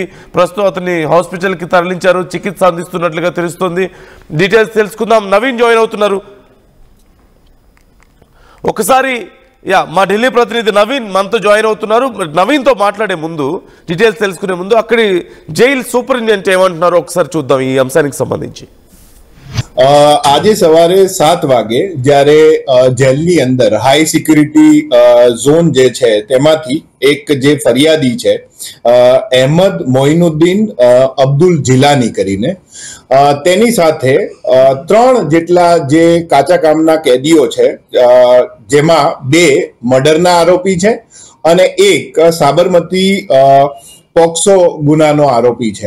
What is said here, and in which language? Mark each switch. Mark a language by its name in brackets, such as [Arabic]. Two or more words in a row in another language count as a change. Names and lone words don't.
[Telugu] ప్రస్తుతం అతన్ని హాస్పిటల్కి తరలించారు, చికిత్స అందిస్తున్నట్లుగా తెలుస్తుంది. డీటెయిల్స్ తెలుసుకుందాం. నవీన్ జాయిన్ అవుతున్నారు. ఒకసారి మా ఢిల్లీ ప్రతినిధి నవీన్ మనతో జాయిన్ అవుతున్నారు. నవీన్తో మాట్లాడే ముందు, డీటెయిల్స్ తెలుసుకునే ముందు అక్కడి జైలు సూపరింటెండెంట్ ఏమంటున్నారో ఒకసారి చూద్దాం ఈ అంశానికి సంబంధించి. [Gujarati] આજે સવારે 7 વાગે જ્યારે જેલની અંદર હાઈ સિક્યુરિટી ઝોન જે છે તેમાંથી એક જે ફરિયાદી છે અહેમદ મોઇનુદ્દીન અબ્દુલ જીલાની કરીને તેની સાથે 3 જેટલા જે કાચા કામના કેદીઓ છે, જેમાં 2 મર્ડરના આરોપી છે અને એક સાબરમતી પોક્સો ગુનાનો આરોપી છે.